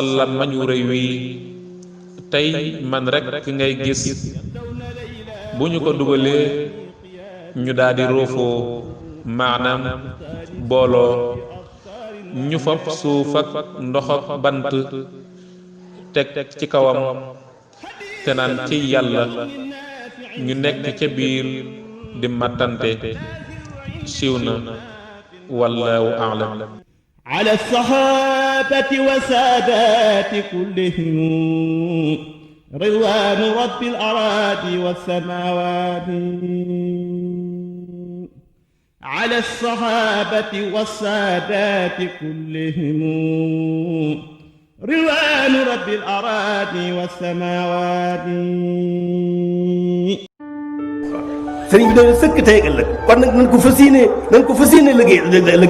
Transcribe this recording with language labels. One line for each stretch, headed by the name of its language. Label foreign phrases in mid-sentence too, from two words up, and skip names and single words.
Wolof: làmmiñ wu rëy wi tey man rekk ki ngay gis bu ñu ko dugalee ñu daldi roofoo maanaam booloo ñu fab suuf ak ndox ak bant teg ci kawam te naan ci yàlla ñu nekk ca biir di mattante siiw na
Arabic: والله أعلم. على الصحابة وسادات كلهم رضوان رب الأراضي والسماوات على الصحابة والسادات كلهم رضوان رب الأراضي والسماوات.
Wolof: sëriñ bi dañu sëkk tey ak ëllëg kon nag nañ ko fas yéene liggéey